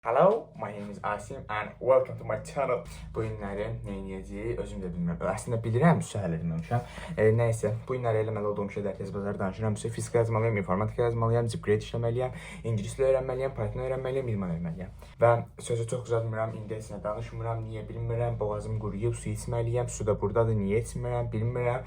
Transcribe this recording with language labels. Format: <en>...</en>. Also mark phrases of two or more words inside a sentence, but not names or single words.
<en>Hello, my name is Asim and welcome to my channel.</en> <az>Bu günləri nə edəcəyik özüm də bilmirəm. Əslində bilirəm, səhər eləməmişəm. Nəysə, bu günləri eləməli olduğum şeylər tez bazar danışıram. Fizika yazmalıyam, informatika yazmalıyam, Zipgrade işləməliyəm, ingilis dili öyrənməliyəm, Python öyrənməliyəm, idman öyrənməliyəm. Və sözü çox uzatmıram, indi heç nə danışmıram, niyə bilmirəm, boğazım quruyub, su içməliyəm, su da burdadır, niyə içmirəm, bilmirəm.</az>